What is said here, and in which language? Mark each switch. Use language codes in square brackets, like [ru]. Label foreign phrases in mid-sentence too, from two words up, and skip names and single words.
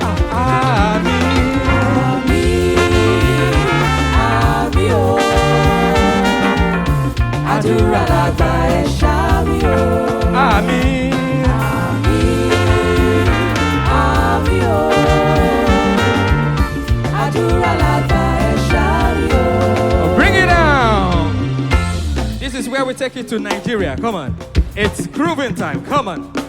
[yo] Àmín. Àmín, àmín o. Àdúrà làgbà, ẹ ṣàmì o. Àmín. Àmín, àmín o. Àdúrà làgbà, ẹ ṣáájú o. [en] Bring it down. This is where we take it to Nigeria. Come on. It's grooving time. Come on.